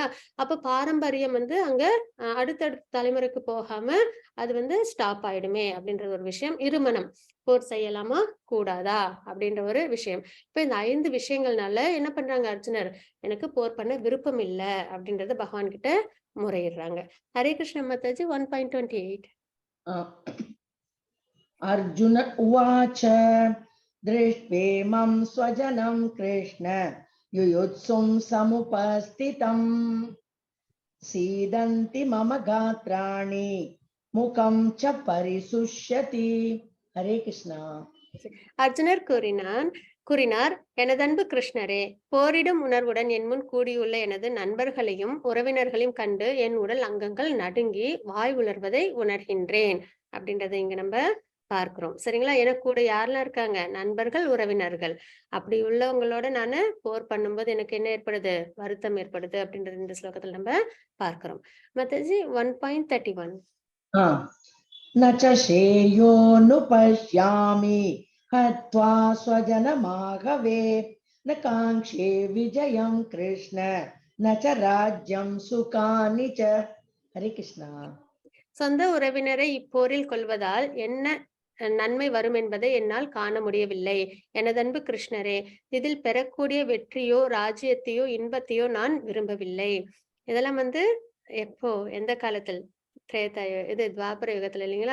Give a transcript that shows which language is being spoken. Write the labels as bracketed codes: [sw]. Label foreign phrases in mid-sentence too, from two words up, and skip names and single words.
[ta] அப்ப பாரம்பரியம் வந்து அங்க அடுத்தடுத்த தலைமுறைக்கு போகாம அது வந்து ஸ்டாப் ஆயிடுமே அப்படின்ற ஒரு விஷயம். இருமனம் போர் செய்யலாமா கூடாதா அப்படின்ற ஒரு விஷயம். இப்ப இந்த 5 விஷயங்கள்னால என்ன பண்றாங்க அர்ஜுனர், எனக்கு போர் பண்ண விருப்பம் இல்ல அப்படின்றத பகவான் கிட்ட முறையிடுறாங்க. ஹரே கிருஷ்ண மாதாஜி 1.28. [sa] अ, अर्जुन उवाच दृष्ट्वेमं स्वजनं कृष्ण युयुत्सुं समुपस्थितम् सीदन्ति मम गात्राणि मुखं च परिशुष्यति. हरे कृष्णा. [ta] அர்ஜுனர் கூறினார், எனதன்பு கிருஷ்ணரே, போரிடும் உணர்வுடன் என் முன் கூடியுள்ள எனது நண்பர்களையும் உறவினர்களையும் கண்டு என் உடல் அங்கங்கள் நடுங்கி வாய் உலர்வதை உணர்கின்றேன் அப்படின்றத இங்க நம்ம பார்க்கிறோம். சரிங்களா? எனக்கு கூட யாரெல்லாம் இருக்காங்க? நண்பர்கள், உறவினர்கள். அப்படி உள்ளவங்களோட நானு போர் பண்ணும்போது எனக்கு என்ன ஏற்படுது? வருத்தம் ஏற்படுது அப்படின்றது இந்த ஸ்லோகத்துல நம்ம பார்க்கிறோம். மாதாஜி 1.31. [sa] हा, न च श्रेयोऽनुपश्यामि हत्वा स्वजनमाघवे न काङ्क्षे विजयं कृष्ण न च राज्यं सुखानि च. हरे कृष्णा. [ta] சொந்த உறவினரை இப்போரில் கொல்வதால் என்ன நன்மை வரும் என்பதை என்னால் காண முடியவில்லை. எனதன்பு கிருஷ்ணரே, இதில் பெறக்கூடிய வெற்றியோ ராஜ்யத்தையோ இன்பத்தையோ நான் விரும்பவில்லை. இதெல்லாம் வந்து எப்போ எந்த காலத்தில்? இது துவாபர யுகத்துல இல்லைங்களா.